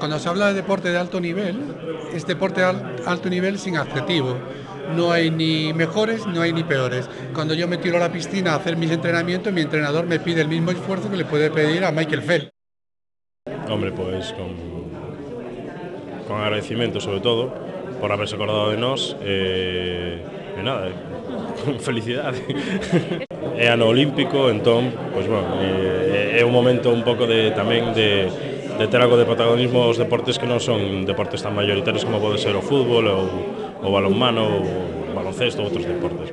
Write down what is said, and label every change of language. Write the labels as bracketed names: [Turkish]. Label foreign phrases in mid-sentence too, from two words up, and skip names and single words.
[Spanish] Cuando se habla de deporte de alto nivel, es deporte de alto nivel sin adjetivo. No hay ni mejores, no hay ni peores. Cuando yo me tiro a la piscina a hacer mis entrenamientos, mi entrenador me pide el mismo esfuerzo que le puede pedir a Michael Phelps. Hombre, pues con agradecimiento sobre todo por haberse acordado [Galician] de nós e nada, con felicidade. É ano olímpico, entón, [Spanish] pues bueno, [Galician] é un momento un pouco tamén de ter algo de protagonismo aos deportes que non son deportes tan mayoritarios como pode ser o fútbol o balonmano, o baloncesto ou outros deportes.